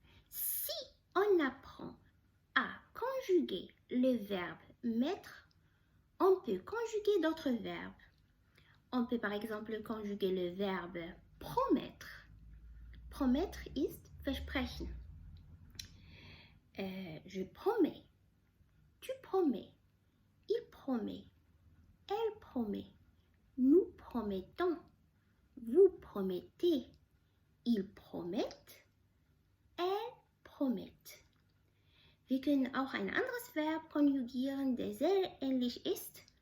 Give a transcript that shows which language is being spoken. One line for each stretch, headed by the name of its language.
French: Si on apprend à conjuguer le verbe mettre, on peut conjuguer d'autres verbes. On peut par exemple conjuguer le verbe promettre.
German: Promettre ist versprechen.
French: Je promets, tu promets, il promet, elle promet, nous promettons, vous promettez, ils promettent, elles promettent.
German: Wir können auch ein anderes Verb konjugieren, der sehr ähnlich ist.